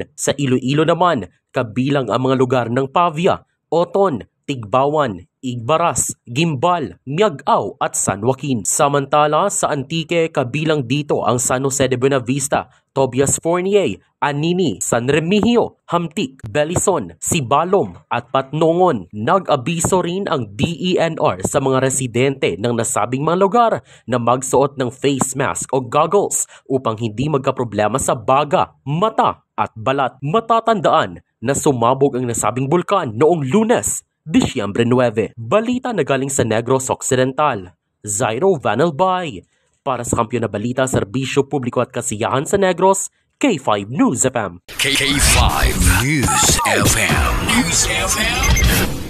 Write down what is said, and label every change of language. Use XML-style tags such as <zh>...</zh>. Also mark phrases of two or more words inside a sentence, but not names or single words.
<tl>Sa Iloilo naman, kabilang ang mga lugar ng Pavia, Oton, Tigbawan, Igbaras, Gimbal, Miagao at San Joaquin. Samantala sa Antique, kabilang dito ang San Jose de Buenavista, Tobias Fournier, Anini, San Remigio, Hamtik, Belison, Sibalom at Patnongon. Nag-abiso rin ang DENR sa mga residente ng nasabing mga lugar na magsuot ng</tl> <en>face mask</en> <tl>o goggles upang hindi magkaproblema sa baga, mata at balat. Matatandaan na sumabog ang nasabing bulkan noong Lunes, Disyembre 9. Balita na galing sa Negros Occidental. Zairo Vanelbay. Para sa Kampiyon na Balita, Serbisyo Publiko at Kasiyahan sa Negros, K5 News FM. K5 News FM.</tl>